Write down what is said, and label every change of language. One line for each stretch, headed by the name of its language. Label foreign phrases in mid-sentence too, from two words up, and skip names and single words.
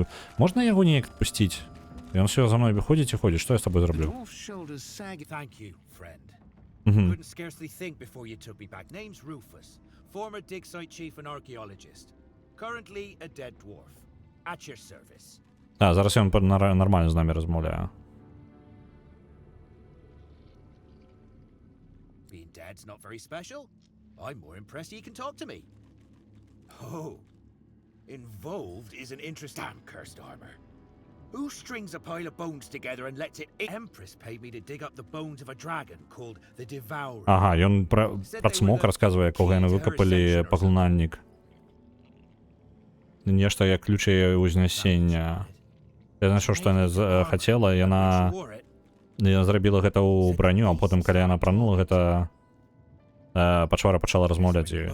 Belarusian: Можна яго неяк адпусціць? Ён все за мной выходзіць і ходзіць. Што я з тобой зраблю? Зараз ён нормально з намі размаўляе.
English: Being dead's not very special. I'm more impressed he can talk to me. Oh, involved is an interesting... Damn cursed armor. Who strings a pile of bones together and lets it... Empress paid me to dig up the bones of a dragon called the Devourer.
Belarusian: Ага, ён пра цмок расказвае, якога яны выкапалі паглынальнік. Нешта як ключы ўзнясення. Я знайшоў, што яна хацела, яна зрабіла гэта ў браню, а потым, калі яна пранула гэта, пачвара пачала размаўляць з ёй.